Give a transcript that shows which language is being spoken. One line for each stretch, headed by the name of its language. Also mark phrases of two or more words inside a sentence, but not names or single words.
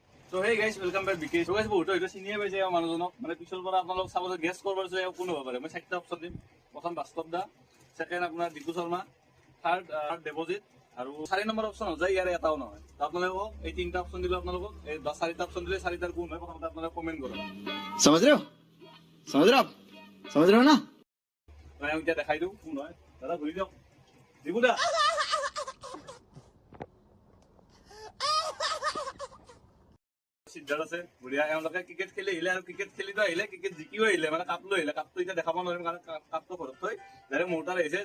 English: So hey guys, welcome back BK. So guys,
Assamese: বহুত হয়তো চিনিয়ে পাইছে মানুহজনক মানে পিছৰ পৰা আপোনালোক চাব যে গেছ কৰিব পাৰিছে কোন হ'ব পাৰে। মই চাৰিটা অপচন দিম। প্ৰথম বাস্তৱ দা, সেকেন্ড আপোনাৰ দীপু শৰ্মা, থাৰ্ড দেৱজিৎ আৰু 4 নম্বৰ অপচন হৈ যায় ইয়াৰে এটাও নহয়। তো আপোনালোকক এই তিনিটা অপচন দিলে আপোনালোকক এই 4টা অপচন দিলে 4টাৰ কোন হয় প্ৰথমতে আপোনালোকে কমেন্ট কৰক।
Hindi: समझ रहे हो आप समझ रहे हो ना
Assamese: মই এতিয়া দেখাই দিওঁ কোন হয়। দাদা ঘূৰি দিয়ক। দীপু দা সিদ্ধাৰ্থ আছে বঢ়িয়া। এওঁলোকে ক্ৰিকেট খেলি আহিলে আৰু ক্ৰিকেট খেলিতো আহিলে, ক্ৰিকেট জিকিও আহিলে, মানে কাপ লৈ আহিলে। কাপটো এতিয়া দেখাব নোৱাৰিম কাৰণ কাপটো ঘৰত থৈ ডাইৰেক্ট মোৰ তাত আহিছে।